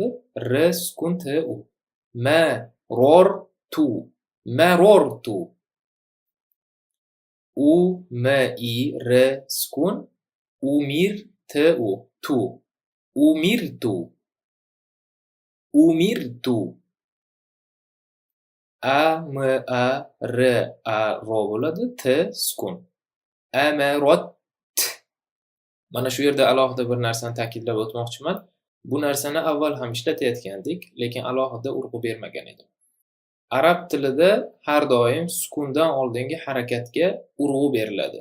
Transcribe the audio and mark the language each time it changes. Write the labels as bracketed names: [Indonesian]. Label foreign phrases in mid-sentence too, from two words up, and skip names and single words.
[Uzbek] R sukun T-u. Marortu. U-m-i-r sukun. Umir T-u. Umirtu. A-m-a-r-a-ro bo'ladi. T sukun. Amarot. Mana shu yerda alohida bir narsani ta'kidlab o'tmoqchiman. Bu narsani avval ham ishlatayotgandik, lekin alohida urg'u bermagan edim. Arab tilida har doim sukundan oldingi harakatga urg'u beriladi.